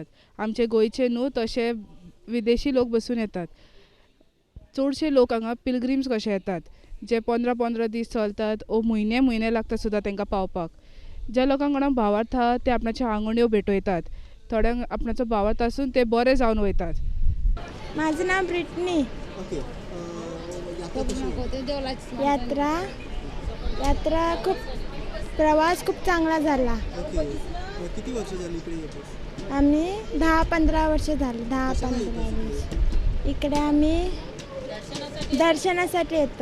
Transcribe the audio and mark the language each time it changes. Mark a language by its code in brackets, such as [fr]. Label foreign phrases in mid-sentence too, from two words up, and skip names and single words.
[kok] आमचे गोंयचे न्हू तशे विदेशी लोक बसून येतात. चडशे लोक हांगा पिलग्रिम्स कशे येतात, जे 15-15 दीस चलतात ओ म्हयने लागतात सुद्दां तांकां पावपाक. ज्या लोकांक कोणाक भावार्थ आहा ते आपणाच्यो आंगण्यो भेटयतात, थोड्यांक आपणाचो भावार्थ आसून ते बरे जावन वयतात. [mr] माझं नाव ब्रिटनी. ओके यात्रा यात्रा खूप प्रवास खूप चांगला झाला. ओके किती वर्ष झाली इकडे येतो? आम्ही 10-15 वर्ष झाली. 10-15 वर्ष इकडे आम्ही दर्शनासाठी येतो.